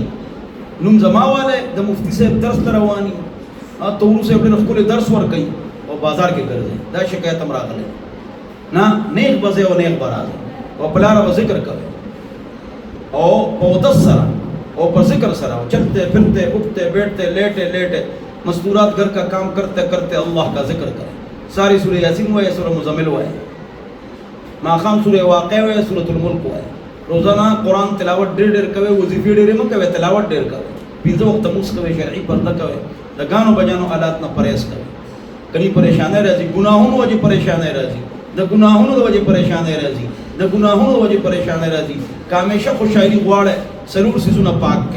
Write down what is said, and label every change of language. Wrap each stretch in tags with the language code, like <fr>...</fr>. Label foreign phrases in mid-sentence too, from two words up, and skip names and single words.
<ps>نوم زما والی د مفتي صاحب درس ته روان وي، تورو صاحب ډېر ښکلی درس ورکوي او بازار کې ګرځئ. دا شکایت هم راغلی نه، نیغ به ځئ او نیغ به راځئ، او په لاره به ذکر کوئ او په اودس سره او په ذکر سره،</ps> <ur>چلتے پھرتے اٹھتے بیٹھتے لیٹے لیٹے مستورات گھر کا کام کرتے کرتے اللہ کا ذکر کریں.</ur> <ps>ساری سورہ یاسین وائے، سورہ مزمل وائے، ماخام سورہ واقع وائے، سورۃ الملک وائے. روزانہ قرآن تلاوت ډېر ډېر کوئ، وظیفې ډېرې مه کوئ، تلاوت ډېر کوئ. 5 وخته لمونځ کوئ، شرعي پرده کوئ، د ګانو بجانو آلات نه پرهیز کوئ. کله پریشانۍ راځي، ګناهونو وجې پریشانۍ راځي، د ګناهونو د وجې پریشانۍ راځي، د ګناهونو د وجې پریشانۍ راځي. که همیشه خوشحالي غواړئ، څلور څیزونه پاک کړئ.</ps>